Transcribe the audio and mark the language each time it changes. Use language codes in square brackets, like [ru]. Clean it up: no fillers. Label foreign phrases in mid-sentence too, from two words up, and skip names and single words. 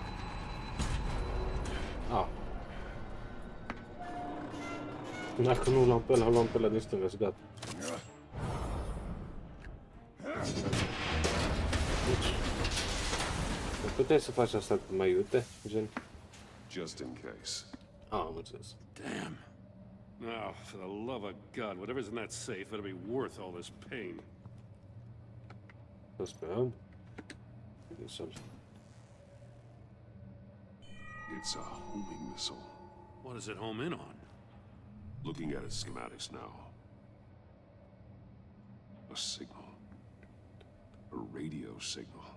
[ro] A. Dacă nu luam pe ăla din stânga, gata. Deci, puteai să faci asta mai iute, gen? [en] Just in case. [ro] Am înțeles. [en] Damn. Now, for the love of God, whatever's in that safe better be worth all this pain. [ro] Să sperăm. [en] It's a homing missile. What does it home in on? Looking at its schematics now. A signal. A radio signal.